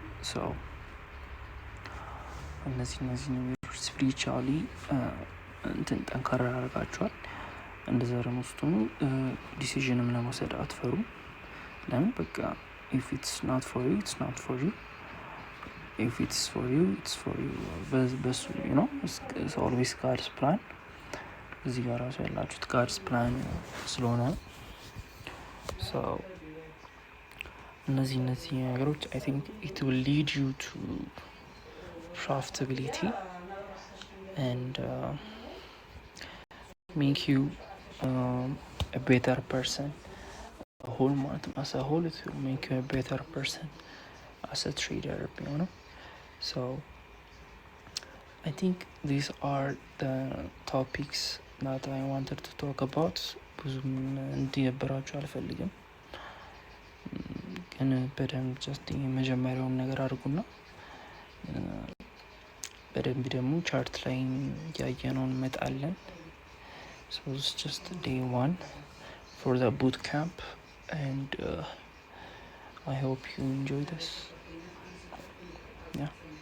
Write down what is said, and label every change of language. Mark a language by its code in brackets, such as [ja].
[am] so እነዚህ ነገሮች ስፒሪቹዋሊ እንትን ጠንካራ ያደርጋችኋል። እንደዛ ደግሞ ስትሆኑ ዲሲዥንም ለመውሰድ አትፈሩም። ለምን በቃ [en] if it's not for you, it's not for you. if it's for you, it's for you. [am] በሱ [en] you know it's always God's plan. [am] እዚህ ጋር ራሱ ያላችሁት [en] God's plan [am] ስለሆነ [en] so [am] እነዚህ ነገሮች [en] I think it will lead you to profitability and make you a better person. As a whole, it will make you a better person as a trader, you know. So I think these are the topics that I wanted to talk about. [am] ብዙም እንዲነበራችሁ አልፈልግም፣ ግን በደንብ ጀስት የመጀመሪያውን ነገር አድርጉና በደንብ ደግሞ ቻርት ላይ ያየነውን እንመጣለን። [en] so it's just day 1 for the boot camp and I hope you enjoy this. Yeah.